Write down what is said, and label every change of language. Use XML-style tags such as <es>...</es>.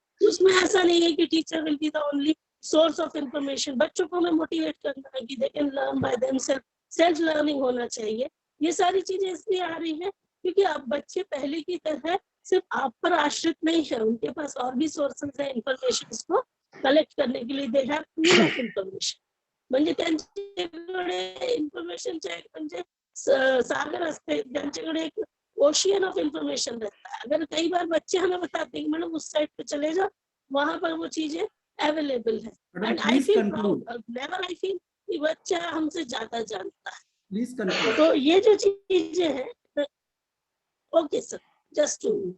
<hi>उसमें ऐसा नहीं है कि</hi> <en>Teacher will be the only source of information.</en> <hi>बच्चों को हमें मोटिवेट करना है कि</hi> <en>they can learn by themselves,</en> <hi>self learning होना चाहिए। ये सारी चीजें इसलिए आ रही है क्योंकि अब बच्चे पहले की तरह सिर्फ आप पर आश्रित नहीं है, उनके पास और भी सोर्सेस है इन्फॉर्मेशन को कलेक्ट करने के लिए।</hi> <en>they have pool of information,</en> <mr>म्हणजे त्यांच्याकडे इन्फॉर्मेशनचे म्हणजे सागर असते, त्यांच्याकडे एक ओशियन ऑफ इंफॉर्मेशन</mr> <hi>रहता है। अगर कई बार बच्चे हमें बताते हैं कि मैडम उस साइट पे चले जाओ, वहां पर वो चीजें अवेलेबल है।</hi> <en>and I feel proud, never I feel</en> <hi>कि बच्चा हमसे ज्यादा जानता है।</hi> <en>Please conclude.</en> <hi>तो ये जो चीजें हैं,</hi> <en>okay sir, just to,</en>